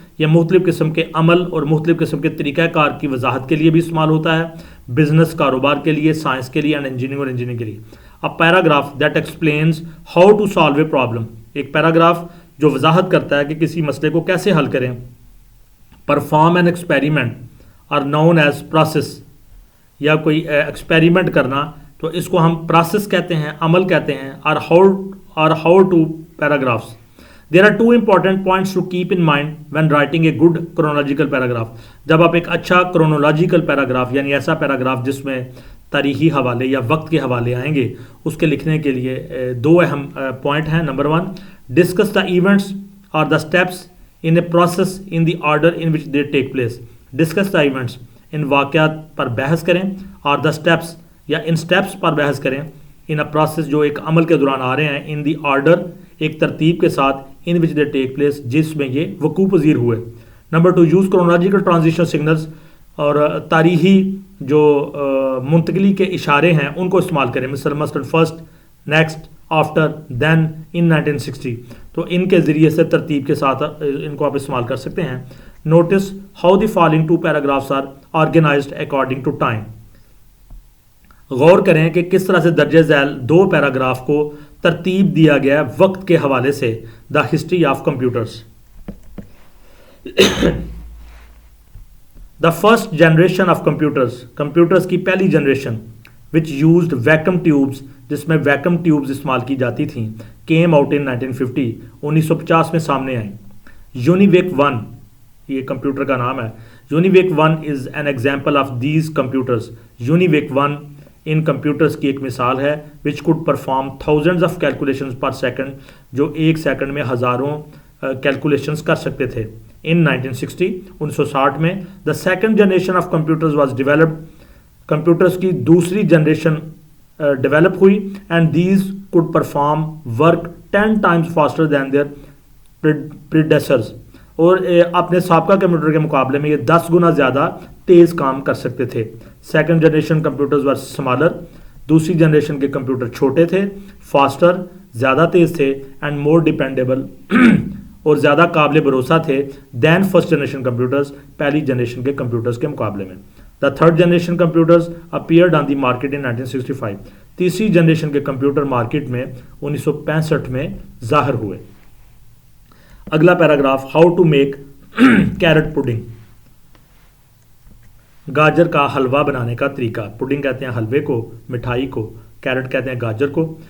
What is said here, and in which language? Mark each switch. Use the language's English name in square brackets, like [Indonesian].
[Urdu] یہ مختلف قسم کے عمل اور مختلف قسم کے طریقہ کار کی وضاحت کے لیے بھی استعمال ہوتا ہے, بزنس کاروبار کے لیے, سائنس کے لیے, اینڈ انجینئرنگ کے لیے. [English] A paragraph that explains how to solve a problem. [Urdu] ایک پیراگراف جو وضاحت کرتا ہے کہ کسی مسئلے کو کیسے حل کریں. [English] Perform an experiment or known as process. [Urdu] یا کوئی ایکسپیریمنٹ کرنا تو اس کو ہم پروسیس کہتے ہیں, عمل کہتے ہیں. [English] اور how to paragraphs. There are two important points to keep in mind when writing a good chronological paragraph. [Urdu] جب آپ ایک اچھا کرونولوجیکل پیراگراف یعنی ایسا پیراگراف جس میں تاریخی حوالے یا وقت کے حوالے آئیں گے, اس کے لکھنے کے لیے دو اہم پوائنٹ ہیں. [English] Number 1 discuss the events اور the steps in a process in the order in which they take place. Discuss the events, [Urdu] ان واقعات پر بحث کریں, اور [English] the steps [Urdu] یا ان اسٹیپس پر بحث کریں [English] in a process [Urdu] جو ایک عمل کے دوران آ رہے ہیں, [English] in the order [Urdu] ایک ترتیب کے ساتھ, [English] in which they take place [Urdu] جس میں یہ وقوع پذیر ہوئے. Number 2 [English] Use chronological transition signals. [Urdu] اور تاریخی جو منتقلی کے اشارے ہیں ان کو استعمال کریں, مثلاً فرسٹ, نیکسٹ, آفٹر, دین, ان 1960. تو ان کے ذریعے سے ترتیب کے ساتھ ان کو آپ استعمال کر سکتے ہیں. [English] Notice how the following 2 paragraphs are organised according to time. [Urdu] غور کریں کہ کس طرح سے درجہ ذیل 2 پیراگراف کو ترتیب دیا گیا وقت کے حوالے سے. [English] The history of computers. The first generation of computers [Urdu] کی پہلی جنریشن [English] which used vacuum tubes, [Urdu] جس میں ویکم ٹیوبز استعمال کی جاتی تھیں, [English] came out in 1950 [Urdu] 1950 میں سامنے آئیں. یونیویک 1 یہ کمپیوٹر کا نام ہے. [English] UNIVAC 1 is an example of these computers. [Urdu] یونیویک 1 in computers کی ایک مثال ہے [English] which could perform thousands of calculations per second, [Urdu] جو ایک سیکنڈ میں ہزاروں کیلکولیشنز کر سکتے تھے. [English] In 1960 1960 میں the second generation of computers was developed. [Urdu] Computers کی دوسری جنریشن ڈیولپ ہوئی, [English] And these could perform work 10 times faster than their predecessors. [Urdu] اور اپنے سابقہ کمپیوٹر کے مقابلے میں یہ 10 گنا زیادہ تیز کام کر سکتے تھے. [English] Second generation computers were smaller. [Urdu] دوسری جنریشن کے کمپیوٹر چھوٹے تھے, فاسٹر, زیادہ تیز تھے [English] and more dependable [Urdu] اور زیادہ قابل بھروسہ تھے [English] than first generation computers [Urdu] پہلی جنریشن کے کمپیوٹرز کے مقابلے میں. [English] The third generation computers appeared on the market in 1965. [Urdu] تیسری جنریشن کے کمپیوٹر مارکیٹ میں 1965 میں ظاہر ہوئے. اگلا paragraph [English] How to make carrot pudding. [Urdu] گاجر کا حلوہ بنانے کا طریقہ. پڈنگ کہتے ہیں حلوے کو, مٹھائی کو, کیرٹ کہتے ہیں گاجر کو.